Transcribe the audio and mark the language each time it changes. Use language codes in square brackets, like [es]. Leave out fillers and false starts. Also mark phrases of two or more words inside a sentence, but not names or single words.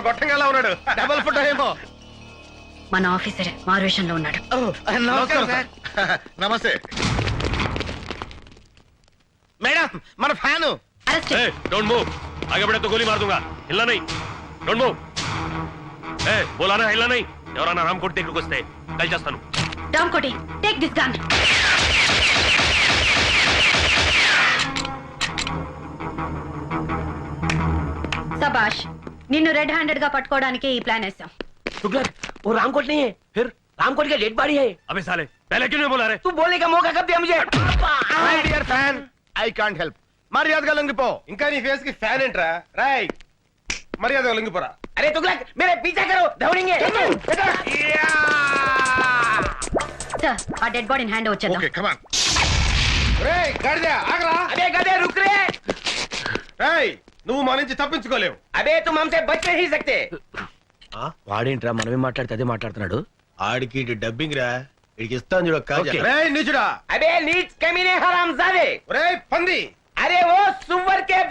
[te] లంగలా ఉన్నాడు. డబల్ ఫోటో ఏమో. మన ఆఫీసరే మారువేషంలో ఉన్నాడు. నమస్కారం సార్. నమస్తే. మేడం మన ఫ్యాను. అరెస్ట్. [en] don't move, [hi] आगे बढ़े तो गोली मार दूंगा. हिलना नहीं. [en] don't move. [hi] बोला ना हिलना नहीं. [te] ఎవరన్నా రామ్ కోటి దగ్గరికి వస్తే కలిచేస్తాను. రామ్ కోటి, [en] take this gun. [te] సబాష్, నిన్ను [en] red handed [te] గా పట్టుకోవడానికి ఈ ప్లాన్ వేసాం. [hi] तुगलक, वो रामकोट नहीं है, फिर रामकोट का [en] dead body [hi] है. अबे साले, पहले क्यों नहीं बोला रे? तू बोलने का मौका कब दिया मुझे? [en] my dear fan, I can't help. [te] మర్యాదగా లొంగిపో. ఇంకా నీ ఫేస్ కి ఫ్యాన్ ఏంట్రా? రాయ్ మర్యాద లొంగిపోరా. [hi] अरे तुगलक, मेरे पीछा करो, दौड़ेंगे. [te] సార్, ఆ [en] dead body [te] హ్యాండ్ వచ్చేద్దాం. [en] okay come on. [te] రేయ్ గాడిద ఆగరా. [hi] अबे गधे रुक रे. [te] రేయ్ నువ్వు మా నుంచి తప్పించుకోలేవు. [hi] अबे तुम हमसे बच नहीं सकते. [te] వాడేంట్రా మనమే మాట్లాడితే అదే మాట్లాడుతున్నాడు. ఆడికి డబ్బింగ్ రా. ఇడికి ఇస్తాను చూడ కాజా. రేయ్ నిజుడా. [hi] अबे नीच कमीने हरामजादे. [te] రేయ్ పంది. [hi] अरे वो सुअर के